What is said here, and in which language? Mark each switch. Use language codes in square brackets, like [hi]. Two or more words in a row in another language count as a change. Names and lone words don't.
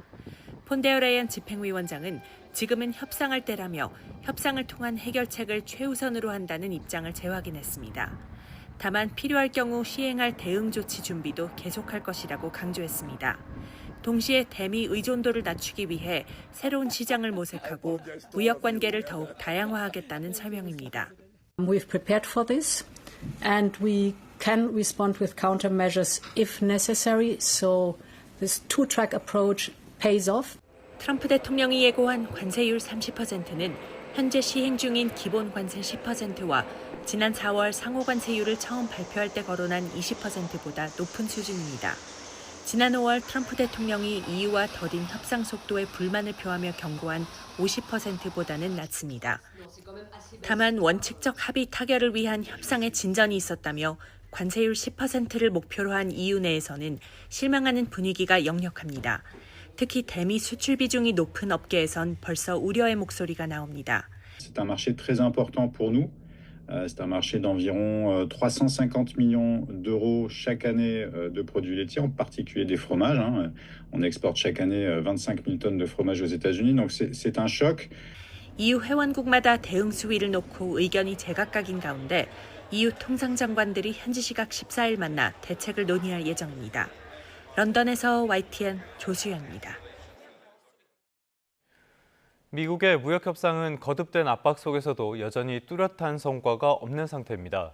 [ko] 폰데어라이엔 집행위원장은 지금은 협상할 때라며 협상을 통한 해결책을 최우선으로 한다는 입장을 재확인했습니다. 다만 필요할 경우 시행할 대응 조치 준비도 계속할 것이라고 강조했습니다. 동시에 대미 의존도를 낮추기 위해 새로운 시장을 모색하고 무역 관계를 더욱 다양화하겠다는 설명입니다. [en] We've prepared for this and we can respond with countermeasures if necessary. So this two-track approach pays off. [ko] 트럼프 대통령이 예고한 관세율 30%는 현재 시행 중인 기본 관세 10%와 지난 4월 상호 관세율을 처음 발표할 때 거론한 20%보다 높은 수준입니다. 지난 5월 트럼프 대통령이 EU와 더딘 협상 속도에 불만을 표하며 경고한 50%보다는 낮습니다. 다만 원칙적 합의 타결을 위한 협상의 진전이 있었다며 관세율 10%를 목표로 한 EU 내에서는 실망하는 분위기가 역력합니다. 특히 대미 수출 비중이 높은 업계에선 벌써 우려의 목소리가 나옵니다. [fr] C'est un marché très important pour nous. C'est un marché d'environ 350 millions d'euros chaque année de produits laitiers, en particulier des fromages. On exporte chaque année 25 000 tonnes de fromage aux États-Unis, donc c'est un choc. [ko] EU 회원국마다 대응 수위를 놓고 의견이 제각각인 가운데 EU 통상장관들이 현지 시각 14일 만나 대책을 논의할 예정입니다. 런던에서 YTN 조수연입니다. 미국의 무역 협상은 거듭된 압박 속에서도 여전히 뚜렷한 성과가 없는 상태입니다.